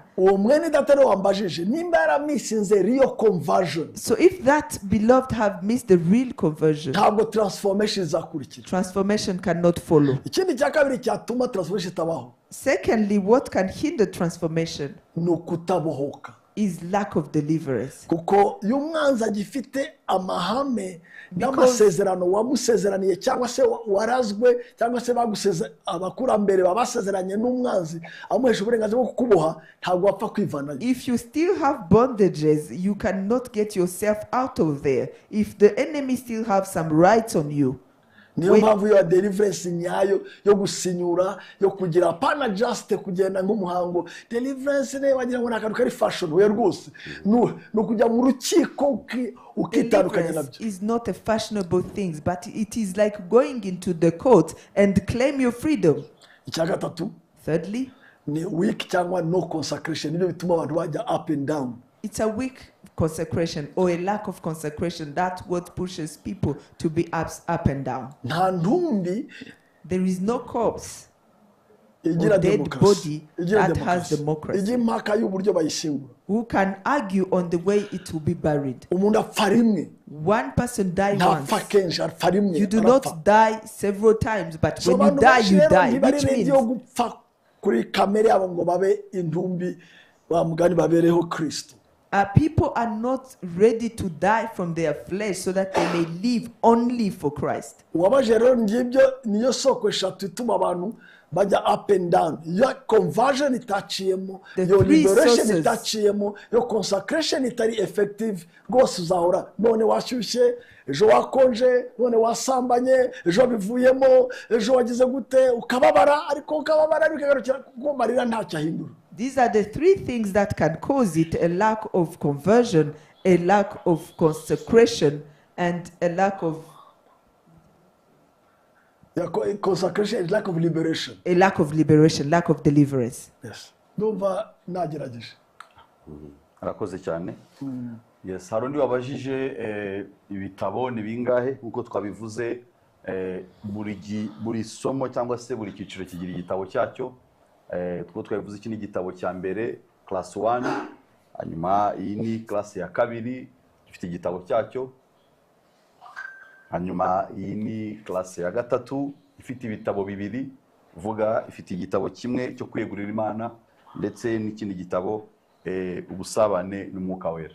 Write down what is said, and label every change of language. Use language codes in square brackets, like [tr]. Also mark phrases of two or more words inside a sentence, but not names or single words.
[en] So if that beloved have missed the real conversion, transformation cannot follow. Secondly, what can hinder transformation is lack of deliverance. [rw] n'amasezerano wamusezeraniye cyangwa se warazwe cyangwa se abakurambere babasezeranye n'umwanzi amuhesha uburenganzira bwo kukuboha, ntabwo wapfa kwivanayo. [en] If you still have bondages, you cannot get yourself out of there. If the enemy still have some rights on you, [rw] niyo mpamvu yo deliverance nyayo yo gusinyura yo kugira pana just kugenda nk'umuhango. Deliverance ne wagira ngo nakantu kari fashion we rwose no kujya mu rukiko ukitandukanya nabyo. [en] Deliverance is not a fashionable thing, but it is like going into the court and claim your freedom. [rw] Icya gatatu, [en] thirdly, [rw] ni weak cyangwa no consecration. Nibyo bituma abantu bajya [en] up and down. it's a weak consecration or a lack of consecration. That's what pushes people to be up and down. [rw] Nta ntumbi [en] There is no corpse [rw] igira [en] or dead [rw] democracy. [en] body that has democracy. [rw] Igi impaka y'uburyo bayishingura. [en] Who can argue on the way it will be buried? [rw] Umuntu apfa rimwe. [en] One person died [rw] Ntapfa [en] once. [rw] kenshi, apfa rimwe. [en] You do [rw] arapfa. [en] not die several times, but So when you [rw] abantu [en] die, [rw] benshi [en] you [rw] rero [en] die. [rw] ntibari [en] Which [rw] ready [en] means [rw] yo gupfa kuri kamere yabo ngo babe intumbi wa mugani babereho Kristo. [en] people are not ready to die from their flesh so that they may live only for Christ. [rw] Uwabaje rero ngibyo niyo soko eshatu ituma abantu bajya [en] up and down. [rw] Yo conversion itaciyemo, [en] The [rw] yo [en] three liberation sources. [rw] itaciyemo, yo consecration itari effective. Rwose uzahora none washyushye, ejo wakonje, none wasambanye, ejo bivuyemo, ejo wagize gute, ukababara ariko bikagarukira kuko marira ntacyo ahindura. [en] These are the three things that can cause it: a lack of conversion, a lack of consecration, and a lack of Consecration is lack of liberation. lack of deliverance. Yes. [rw] Ndumva nagerageje. arakoze cyane. Yes, hari undi wabajije ibitabo ni bingahe nkuko twabivuze, buri somo cyangwa se buri cyiciro kigira igitabo cyacyo. Two twabivuze iki ni igitabo cya mbere class 1, hanyuma iyi ni class ya kabiri ifite igitabo cyacyo, hanyuma iyi ni class ya gatatu ifite ibitabo bibiri, uvuga ifite igitabo kimwe cyo kwiyegurira Imana ndetse n'ikindi gitabo ubusabane n'umwuka wera.